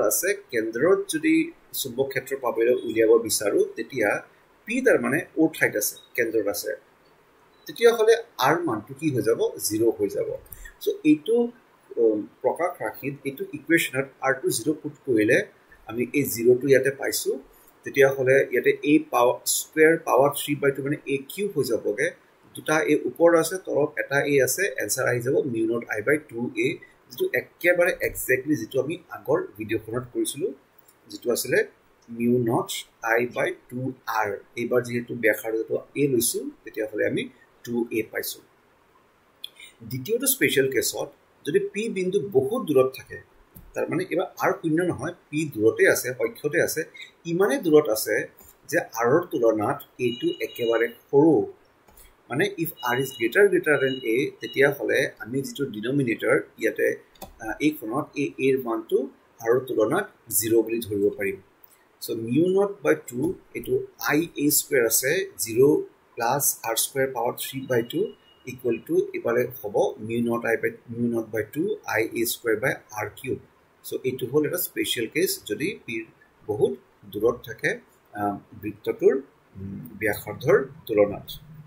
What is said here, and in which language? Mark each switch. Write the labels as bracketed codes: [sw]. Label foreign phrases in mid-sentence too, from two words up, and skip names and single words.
[as] আছে কেন্দ্ৰত যদি চুম্বক ক্ষেত্ৰ পাবলৈ উলিয়াব বিচাৰোঁ তেতিয়া পি তাৰমানে অ' ঠাইত আছে কেন্দ্ৰত আছে তেতিয়াহ'লে আৰ মানটো কি হৈ যাব 0 হৈ যাব চ' এইটো প্ৰকাশ ৰাশিত এইটো ইকুৱেশ্যনত আৰটো 0 পুট কৰিলে আমি এই 0টো ইয়াতে পাইছোঁ তেতিয়াহ'লে ইয়াতে [en] a power square power 3/2 [as] মানে [en] a cube [as] হৈ যাবগৈ দুটা এ ওপৰত আছে তলত এটা এ আছে এনচাৰ আহি যাব [en] mu naught I by 2 a [as] যেটো একেবাৰে এক্স্যাক্টলি যেটো আমি আগৰ ভিডিঅ'খনত কৰিছিলো যেটো আছিলে [en] mu naught I by 2r [as] এইবাৰ যেহেতু ব্যাসাৰ্ধটো a লৈছো তেতিয়া হলে আমি 2a পাইছো দ্বিতীয়টো [en] special case-ত [as] যদি p বিন্দু বহুত দূৰত থাকে তাৰ মানে এবাৰ r শূন্য নহয় p দূৰতে আছে অক্ষতে আছে ইমানে দূৰত আছে যে r ৰ তুলনাত a একেবাৰে সৰু মানে [en] if r is greater than a [as] তেতিয়া হলে আমি যেটো ডিনোমিনেটৰ ইয়াতে এই কোণত a এর মানটো r ৰ তুলনাত 0 বুলি ধৰিব পাৰিম [en] so mu naught by 2 [as] etu [en] I a square [as] আছে [en] 0 plus r square power 3 by 2 equal to [as] এবাৰে হ'ব [en] mu naught by 2 I a square by r cube so [as] এইটো হ'ল এটা [en] special case [as] jodi p বহুত দূৰত থাকে বৃত্তটোৰ ব্যাসাৰ্ধৰ তুলনাত